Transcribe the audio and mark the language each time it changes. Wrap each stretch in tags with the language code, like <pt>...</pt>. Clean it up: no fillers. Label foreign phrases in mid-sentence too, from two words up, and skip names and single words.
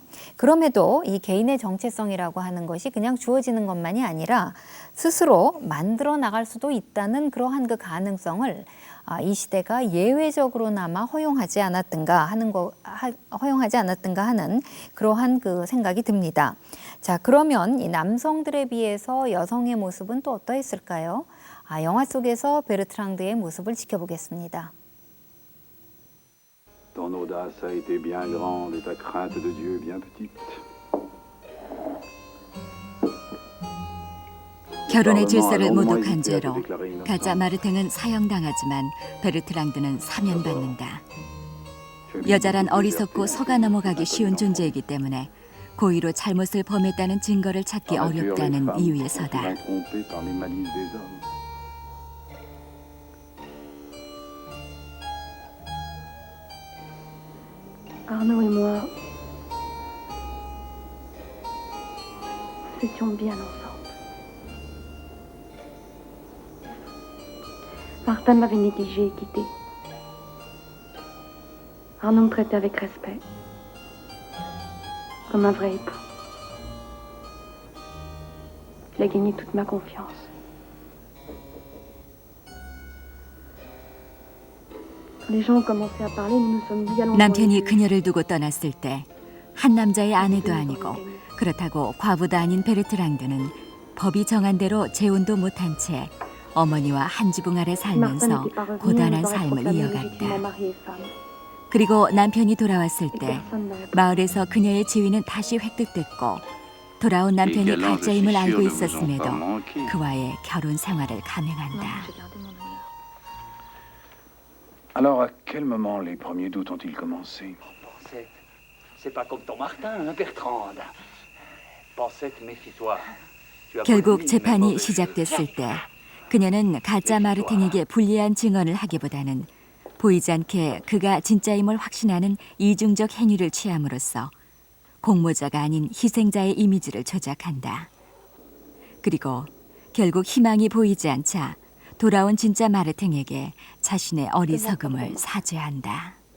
<ko>그럼에도 이 개인의 정체성이라고 하는 것이 그냥 주어지는 것만이 아니라 스스로 만들어 나갈 수도 있다는 그러한 그 가능성을 이 시대가 예외적으로나마 허용하지 않았던가 하는 그러한 그 생각이 듭니다. 자, 그러면 이 남성들에 비해서 여성의 모습은 또 어떠했을까요? 영화 속에서 베르트랑드의 모습을 지켜보겠습니다.</ko> <fr>Ton audace a été bien grande et ta crainte de Dieu bien petite.</fr> <ko>결혼의 질서를 모독한 죄로 가짜 마르탱은 사형당하지만 베르트랑드는 사면받는다. 여자란 어리석고 속아 넘어가기 쉬운 존재이기 때문에 고의로 잘못을 범했다는 증거를 찾기 어렵다는 이유에서다.</ko> <fr>Arnaud et moi, nous étions bien ensemble. Martin m'avait négligé et quitté. Arnaud me traitait avec respect, comme un vrai époux. Il a gagné toute ma confiance. Les gens ont commencé à parler, nous nous sommes dit allons.</fr> <ko>남편이 그녀를 두고 떠났을 때 한 남자의 아내도 아니고 그렇다고 과부도 아닌 베르트랑드는 법이 정한 대로 재혼도 못한 채 어머니와 한 지붕 아래 살면서 고단한 삶을 이어갔다. 그리고 남편이 돌아왔을 때 마을에서 그녀의 지위는 다시 획득됐고 돌아온 남편이 가짜임을 알고 있었음에도 그와의 결혼 생활을 감행한다.</ko> <fr>Alors, à quel moment les premiers doutes ont-ils commencé? Pensette, c'est pas comme ton Martin, hein, Bertrande. Pensette, méfie-toi. Tu as</fr> <ko>결국</ko> <fr>commis une</fr> <ko>재판이</ko> <fr>mauvaise</fr> <ko>시작됐을 때 그녀는 가짜 마르탱에게 불리한 증언을 하기보다는 보이지 않게 그가 진짜임을 확신하는 이중적 행위를 취함으로써 공모자가 아닌 희생자의 이미지를 조작한다. 그리고 결국 희망이 보이지 않자 돌아온 진짜 마르탱에게 자신의 어리석음을 사죄한다.</ko>